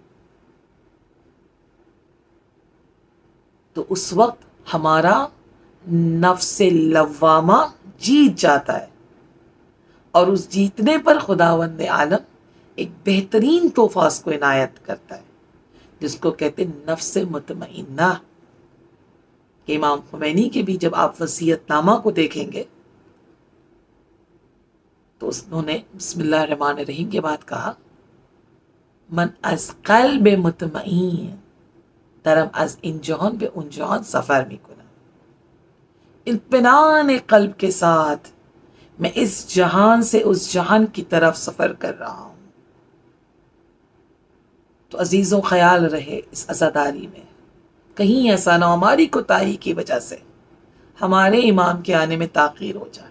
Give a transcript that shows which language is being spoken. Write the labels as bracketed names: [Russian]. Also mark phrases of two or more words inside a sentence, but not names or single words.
[Urdu] تو اس وقت ہمارا نفس لوامہ جیت جاتا ہے، اور اس جیتنے پر خداوند عالم ایک بہترین تحفہ اس کو عنایت کرتا ہے، جس کو کہتے ہیں نفس مطمئنہ۔ کہ امام خمینی کے بھی جب آپ وصیت نامہ کو دیکھیں گے تو انہوں نے [Arabic] بسم اللہ الرحمن الرحیم [Urdu] کے بعد کہا، [Persian] من از قلب مطمئن درم از این جهان به اون جهان سفر میکنم، [Urdu] اطمینان قلب کے ساتھ میں اس جہان سے اس جہان کی طرف سفر کر رہا ہوں۔ تو عزیزوں خیال رہے اس عزاداری میں کہیں ایسا نہ ہماری کوتاہی کی وجہ سے ہمارے امام کے آنے میں تاخیر ہو جائے۔